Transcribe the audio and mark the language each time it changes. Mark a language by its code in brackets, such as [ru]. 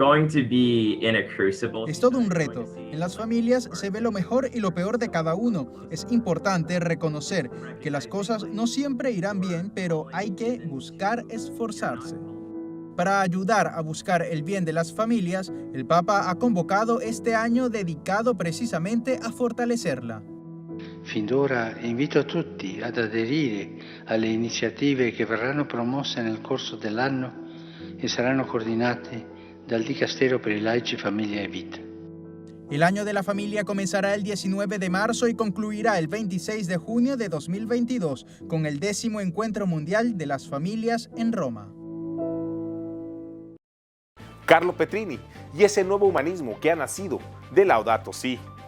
[es] Es todo un reto. En las familias se ve lo mejor y lo peor de cada uno. Es importante reconocer que las cosas no siempre irán bien, pero hay que buscar esforzarse. Para ayudar a buscar el bien de las familias, el Papa ha convocado este año dedicado precisamente a fortalecerla. [it] Fin d'ora invito a tutti ad aderire alle iniziative che verranno promosse nel corso dell'anno e saranno coordinate dal Dicastero per i laici, famiglia e vita. [es] El año de la familia comenzará el 19 de marzo y concluirá el 26 de junio de 2022 con el 10º Encuentro Mundial de las Familias en Roma. Carlo Petrini y ese nuevo humanismo que ha nacido de Laudato Si.